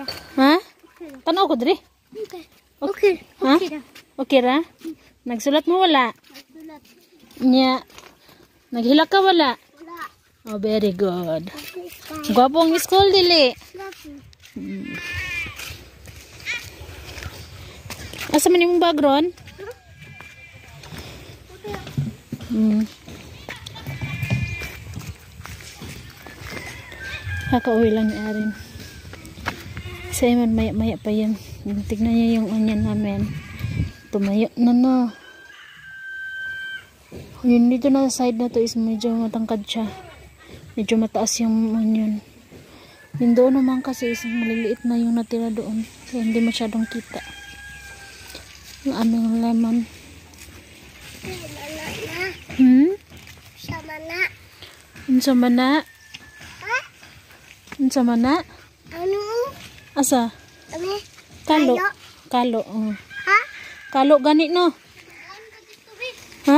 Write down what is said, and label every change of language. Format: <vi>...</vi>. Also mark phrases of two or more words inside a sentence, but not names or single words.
<ceb>Ha? Tanaw ko diri. Okay. Ha? Okay ra? Nagsulat mo wala? Nagsulat. Nya. Naghila ka wala? Wala.</ceb> <en>Oh, very good. Okay, fine.</en> <ceb>Gwapo ang school dili. Lucky. Asa man yung background?</ceb> <tl>Kakauwi lang ni Arin. Kasi man maya pa yan. Tignan niya yung onion namin. Tumayo na no. Yun dito na side na to is medyo matangkad siya. Medyo mataas yung onion. Yung doon naman kasi is maliliit na yung natira doon. Kaya hindi masyadong kita. Yung aming lemon. Sama na.</tl> <ceb>Unsa man na? Ha? Unsa man na?</ceb> <tl>Ano?</tl> <ceb>Asa?</ceb> <tl>Ano?</tl> <ceb>Kalo. Kalo? Kalo. Ha? Kalo gani no. Ha?</ceb>